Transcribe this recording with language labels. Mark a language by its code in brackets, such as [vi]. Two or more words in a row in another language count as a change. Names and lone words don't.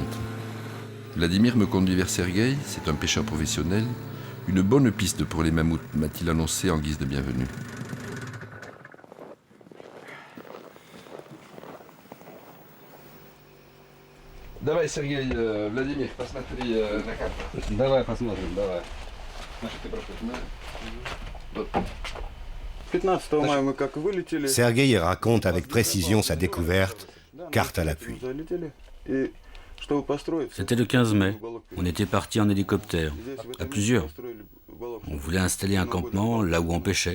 [fr] Vladimir me conduit vers Sergueï, c'est un pêcheur professionnel. Une bonne piste pour les mammouths, m'a-t-il annoncé en guise de bienvenue. [ru] Давай, Сергей, Владимир, посмотри на карту. Давай посмотрим, давай. Ты пропустил, [fr] Sergueï raconte avec précision sa découverte, carte à l'appui. C'était le 15 mai. On était partis en hélicoptère, à plusieurs. On voulait installer un campement là où on pêchait.